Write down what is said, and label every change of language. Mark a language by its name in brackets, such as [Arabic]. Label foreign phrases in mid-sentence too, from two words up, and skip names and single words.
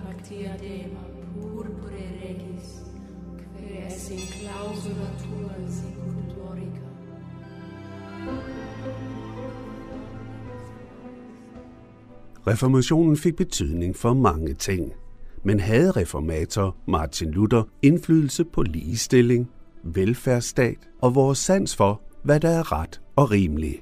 [Latin] diadema purpure regis, quae in clausura tua sicut glorica. [Danish] Reformationen fik betydning for mange ting, men havde reformator Martin Luther indflydelse på ligestilling, velfærdsstat og vores sans for, hvad der er ret og rimeligt.